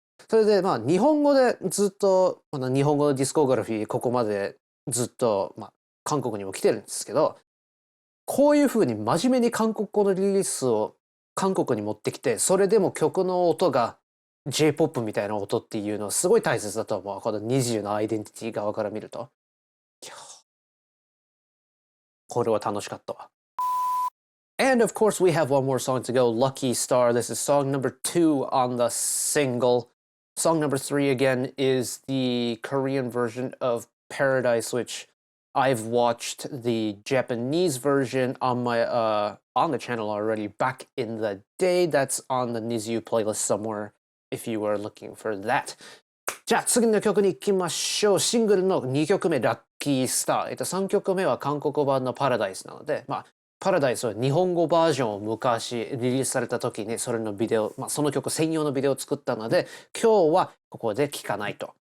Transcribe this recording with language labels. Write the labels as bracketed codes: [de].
[ja] それで日本語でずっと日本語のディスコグラフィーここまでずっと韓国にも来てるんですけど、こういう風に真面目に韓国語のリリースを韓国に持ってきて、それでも曲の音が J-POP みたいな音っていうのはすごい大切だと思う。このNiziUのアイデンティティ側から見ると。これは楽しかったわ。 [en] And of course we have one more song to go, Lucky Star. This is song number 2 on the single. Song number 3 again is the Korean version of Paradise, which I've watched the Japanese version on my on the channel already back in the day. That's on the NiziU playlist somewhere if you were looking for that. [ja] じゃあ次の曲に行きましょう。シングルの2曲目、ラッキースター。 3曲目は韓国版のパラダイスなので、パラダイスは日本語バージョンを昔リリースされた時にそれのビデオ、その曲専用のビデオを作ったので、今日はここで聴かないと。